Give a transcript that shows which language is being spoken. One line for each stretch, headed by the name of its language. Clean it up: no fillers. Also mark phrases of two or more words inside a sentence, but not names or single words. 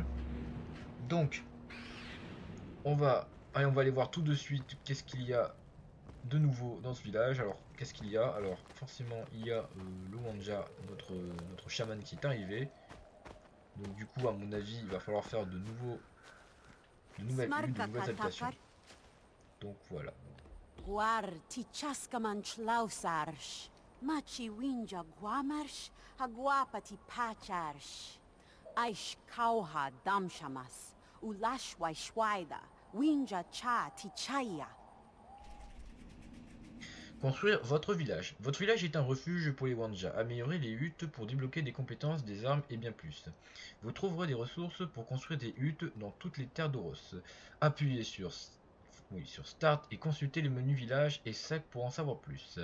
French: Donc, on va aller voir tout de suite qu'est-ce qu'il y a de nouveau dans ce village. Alors, qu'est-ce qu'il y a? Alors, forcément, il y a le Wanja, notre chaman qui est arrivé. Donc, du coup, à mon avis, il va falloir faire de nouvelles huttes, de nouvelles habitations. Donc, voilà. Guar ti chaskamanch lausarsh. Machi winja guamarsh, haguapa ti pacharsh. Aish kauha damshamas, ulashwai shwaida, winja cha ti chaya. Construire votre village. Votre village est un refuge pour les Wanja. Améliorez les huttes pour débloquer des compétences, des armes et bien plus. Vous trouverez des ressources pour construire des huttes dans toutes les terres d'Oros. Appuyez sur, sur Start et consultez les menus village et sac pour en savoir plus.